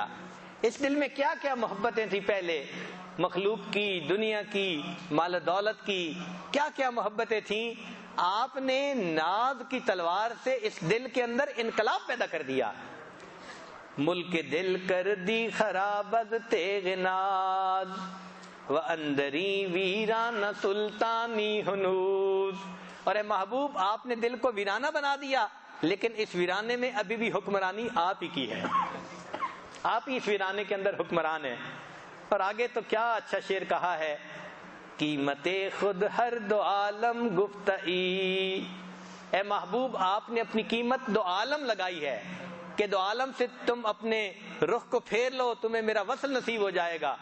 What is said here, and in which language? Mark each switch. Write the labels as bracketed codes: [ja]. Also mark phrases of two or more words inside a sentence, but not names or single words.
[ur] اس دل میں کیا کیا محبتیں تھیں پہلے، مخلوق کی، دنیا کی، مال و دولت کی، کیا کیا محبتیں تھیں، آپ نے ناز کی تلوار سے اس دل کے اندر انقلاب پیدا کر دیا۔ [fa] ملک دل کر دی خراب از تیغ ناز، و اندری ویران سلطانی ہنوز، [ur] اور اے محبوب آپ نے دل کو ویرانہ بنا دیا، لیکن اس ویرانے میں ابھی بھی حکمرانی آپ ہی کی ہے، آپ ہی اس ویرانے کے اندر حکمران ہیں۔ اور آگے تو کیا اچھا شعر کہا ہے، [fa] قیمت خود ہر دو عالم گفتئی، [ur] اے محبوب آپ نے اپنی قیمت دو عالم لگائی ہے کہ دو عالم سے تم اپنے رخ کو پھیر لو، تمہیں میرا وصل نصیب ہو جائے گا۔